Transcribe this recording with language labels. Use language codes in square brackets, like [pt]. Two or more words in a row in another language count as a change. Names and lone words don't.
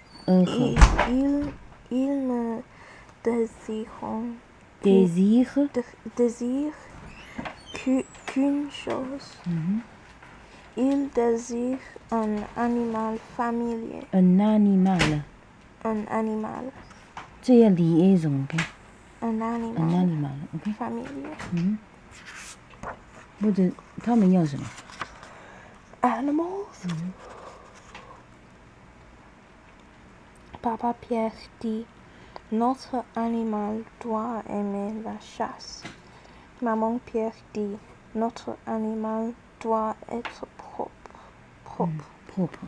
[fr] Ils ne désirent qu'une chose. Ils désirent un animal familier. Un animal. [zh] 这要 [fr] liaison, OK? Un animal OK? familier. [zh] 或者他们要什么 [fr] Animals. Papa Pierre dit, notre animal doit aimer la chasse. Maman Pierre dit, notre animal doit être propre.